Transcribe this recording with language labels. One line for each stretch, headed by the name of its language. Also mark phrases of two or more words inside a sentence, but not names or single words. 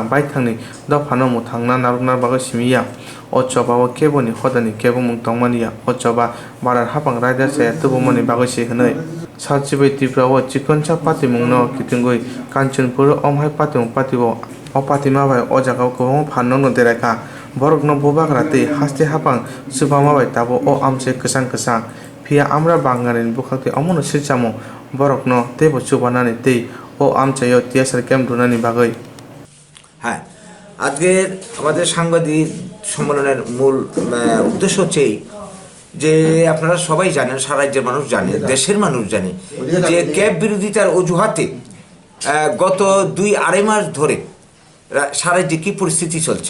Kok Borok: baithangni da phano muthangna narna bago simiya o choba o keboni hodani kebomung tongmaniya o choba barar hapang raida se tubomoni bago sehnoi sachibai tipra o chikonja patimungno kitingoi kanchanpur omhai patimung patibo o patima bai o jaga ko phanno no deraka borok no bobak rate haste hapang subama bai tabo o amche kesang kesang phia amra bangarin bukhate amono silchamo borok no tebo chubanani tei o amche yo tiasar kem dunani bagai।
Bangla: হ্যাঁ, আজকের আমাদের সাংবাদিক সম্মেলনের মূল উদ্দেশ্য হচ্ছে যে আপনারা সবাই জানেন, সারা রাজ্যের মানুষ জানে, দেশের মানুষ জানে যে ক্যাব বিরোধিতার অজুহাতে গত 2-2.5 মাস ধরে সারা রাজ্যে কী পরিস্থিতি চলছে।